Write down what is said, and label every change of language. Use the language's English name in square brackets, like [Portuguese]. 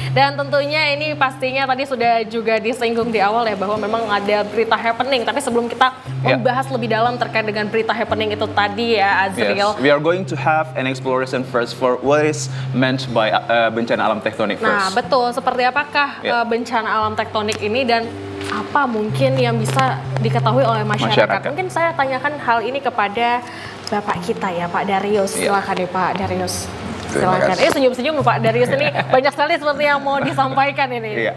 [Indonesian] Dan tentunya ini pastinya tadi sudah juga disinggung di awal ya, bahwa memang ada berita happening. Tapi sebelum kita membahas lebih dalam terkait dengan berita happening itu tadi ya Azril. [English] We are going to have an exploration first for what is meant by [Indonesian] bencana alam tektonik [English] first. [Indonesian] Nah betul, seperti apakah bencana alam tektonik ini, dan apa mungkin yang bisa diketahui oleh masyarakat? Mungkin saya tanyakan hal ini kepada Bapak kita ya, Pak Darius. Silakan ya Pak Darius. Silakan. Senyum-senyum Pak Darius, ini banyak sekali seperti yang mau disampaikan ini.